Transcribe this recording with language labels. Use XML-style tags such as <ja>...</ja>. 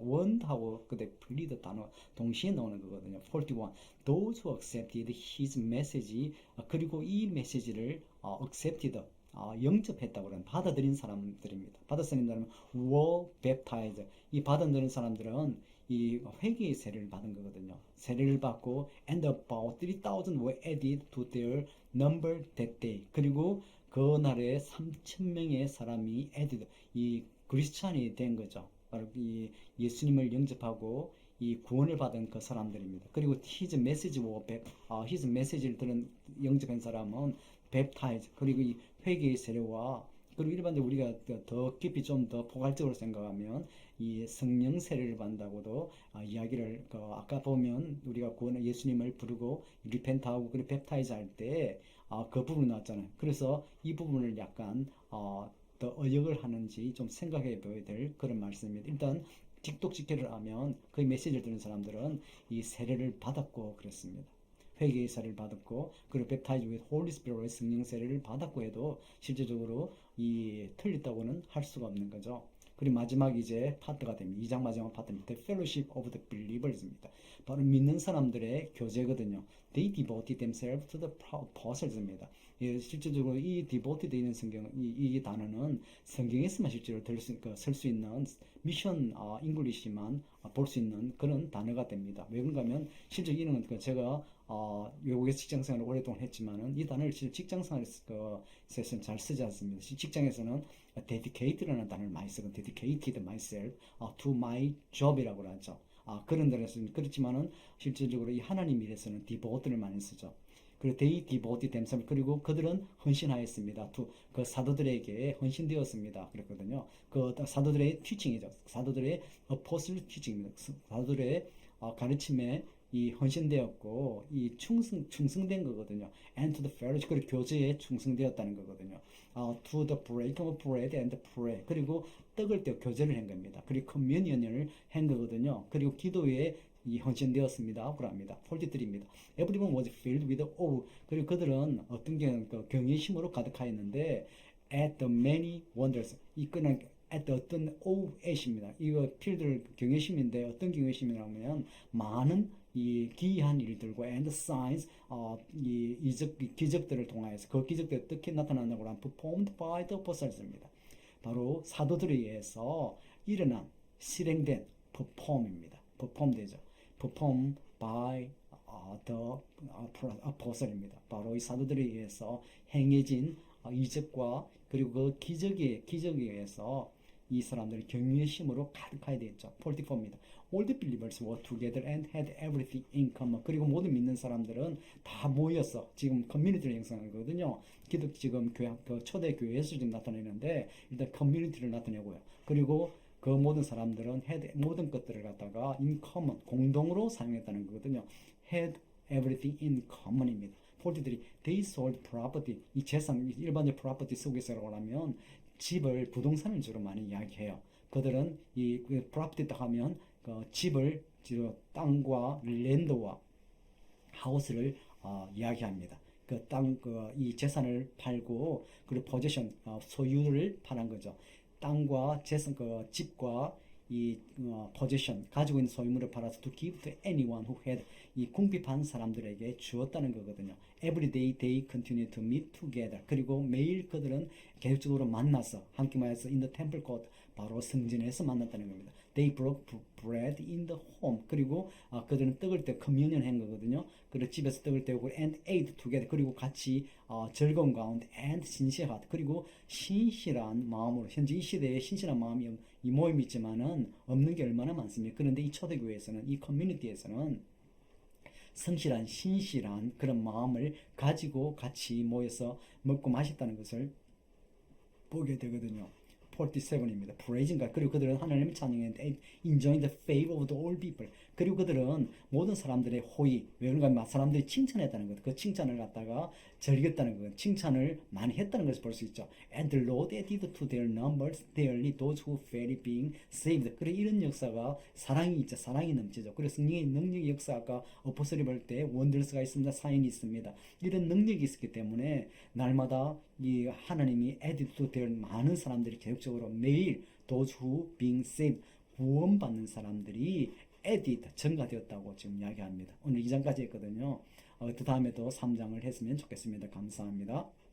<ko>원하고 그때 plead 단어 동시에 나오는 거거든요. 41.</ko> <en>Those who accepted his message,</en> <ko>그리고 이 메시지를 accepted, 영접했다고 그러는 받아들인 사람들입니다. 받아들인 사람은</ko> <en>were baptized.</en> <ko>이 받아들인 사람들은 이 회개의 세례를 받은 거거든요. 세례를 받고</ko> <en>and about 3,000 were added to their number that day.</en> <ko>그리고 그날에 3,000명의 사람이 added, 이 크리스찬이 된 거죠. 바로 이 예수님을 영접하고 이 구원을 받은 그 사람들입니다. 그리고 his message his message를 들은 영접한 사람은 baptized, 그리고 이 회개의 세례와 그리고 일반적으로 우리가 더 깊이 좀 더 포괄적으로 생각하면 이 성령 세례를 받는다고도 이야기를 아까 보면 우리가 구원 예수님을 부르고 리펜트하고 그리고 뵙타이즈 할 때 그 부분이 나왔잖아요. 그래서 이 부분을 약간 더 어역을 하는지 좀 생각해 봐야 될 그런 말씀입니다. 일단 직독직해를 하면 그 메시지를 듣는 사람들은 이 세례를 받았고 그랬습니다. 회개의 세례를 받았고 그리고 뵙타이즈</ko> <en>with Holy Spirit</en> <ko>의 성령 세례를 받았고 해도 실제적으로 이 틀렸다고는 할 수가 없는 거죠. 그리고 마지막 이제 파트가 됩니다. 2장 마지막 파트입니다.</ko> <en>The Fellowship of the Believers</en> <ko>입니다. 바로 믿는 사람들의 교제거든요.</ko> <en>They devoted themselves to the apostles입니다.</en> <ko>예, 실제적으로 이 devoted 있는 성경, 이 단어는 성경에서만 실제로 쓸 수 있는 미션 잉글리시만 볼 수 있는 그런 단어가 됩니다. 왜 그런가 하면 실제 이는 제가 외국에서 직장생활을 오랫동안 했지만은 이 단어를 직장생활에서 잘 쓰지 않습니다. 직장에서는 dedicated라는 단어를 많이 쓰고</ko> <en>dedicated myself to my job</en> <ko>이라고 하죠. 그런 데는 그렇지만은 실질적으로 이 하나님 일에서는 devoted를 많이 쓰죠.</ko> <en>그리고 they devoted themselves.</en> <ko>그리고 그들은 헌신하였습니다. 그 사도들에게 헌신되었습니다. 그랬거든요. 그 사도들의 teaching이죠. 사도들의 apostle teaching입니다. 사도들의 가르침에 이 헌신되었고 이 충성된 거거든요.</ko> <en>And to the fellowship,</en> <ko>그리고 교제에 충성되었다는 거거든요.</ko> <en>To the breaking of bread and prayer.</en> <ko>그리고 떡을 떼어 교제를 한 겁니다. 그리고 communion을 한 거거든요. 그리고 기도에 이 헌신되었습니다. 그럽니다. 43입니다.</ko> <en>Everyone was filled with awe.</en> <ko>그리고 그들은 어떤 경외심으로 가득하였는데</ko> <en>at the many wonders.</en> <ko>이거는 at the 어떤 awe이십니다. 이거 필드 경외심인데 어떤 경외심이라면 많은 이 기이한 일들과 and signs 이 기적들을 통하여서 그 기적들이 어떻게 나타났냐고 하면</ko> <en>performed by the apostles</en> <ko>입니다. 바로 사도들에 의해서 일어난 실행된 perform입니다. perform되죠.</ko> <en>perform by the apostle</en> <ko>입니다. 바로 이 사도들에 의해서 행해진 이적과 그리고 그 기적에 의해서 이 사람들이 경외심으로 가득하게 되었죠. 44입니다.</ko> <en>All the believers were together and had everything in common.</en> <ko>그리고 모든 믿는 사람들은 다 모여서 지금 커뮤니티를 형성하거든요. 지금 초대 교회에서 지금 나타내는데 일단 커뮤니티를 나타내고요. 그리고 그 모든 사람들은 had 모든 것들을 갖다가 in common 공동으로 사용했다는 거거든요.</ko> <en>had everything in common입니다. 43. They sold property.</en> <ko>이 재산, 일반적 property 속에서라고 하면 집을 부동산을 주로 많이 이야기해요. 그들은 이 property 딱 하면 집을 땅과 랜드와 하우스를 이야기합니다. 그 땅, 이 재산을 팔고 그리고 possession 소유를 파는 거죠. 땅과 재산, 집과 이 possession 가지고 있는 소유물을 팔아서</ko> <en>to give to anyone who had</en> <ko>이 궁핍한 사람들에게 주었다는 거거든요.</ko> <en>Every day they continue to meet together.</en> <ko>그리고 매일 그들은 계속적으로 만나서 함께 모여서</ko> <en>in the temple court</en> <ko>바로 성전에서 만났다는 겁니다.</ko> <en>They broke bread in the home.</en> <ko>그리고 그들은 떡을 떼어 communion 한 거거든요. 그리고 집에서 떡을 떼고</ko> <en>and ate together.</en> <ko>그리고 같이 즐거운 가운데 and 신실하다. 그리고 신실한 마음으로 현재 이 시대에 신실한 마음이 이 모임이 있지만은 없는 게 얼마나 많습니까? 그런데 이 초대교회에서는 이 커뮤니티에서는 성실한 신실한 그런 마음을 가지고 같이 모여서 먹고 마셨다는 것을 보게 되거든요.</ko> <en>47입니다. Praising God.</en> <ko>그리고 그들은 하나님을 찬양했는데</ko> <en>enjoying the favor of the all people.</en> <ko>그리고 그들은 모든 사람들의 호의, 왜 그런가 사람들이 칭찬했다는 것, 그 칭찬을 갖다가 즐겼다는 것, 칭찬을 많이 했다는 것을 볼 수 있죠.</ko> <en>And the Lord added to their numbers daily those who fell being saved.</en> <ko>그래 이런 역사가 사랑이 있죠. 사랑이 넘치죠. 그래서 성령의 능력의 역사가 어포스리 볼 때 원더스가 있습니다. 사인이 있습니다. 이런 능력이 있었기 때문에 날마다 이 하나님이</ko> <en>added to their</en> <ko>많은 사람들이 계속적으로 매일</ko> <en>those who being saved</en> <ko>구원받는 사람들이 added 증가되었다고 지금 이야기합니다. 오늘 2장까지 했거든요. 그 다음에도 3장을 했으면 좋겠습니다. 감사합니다.</ko>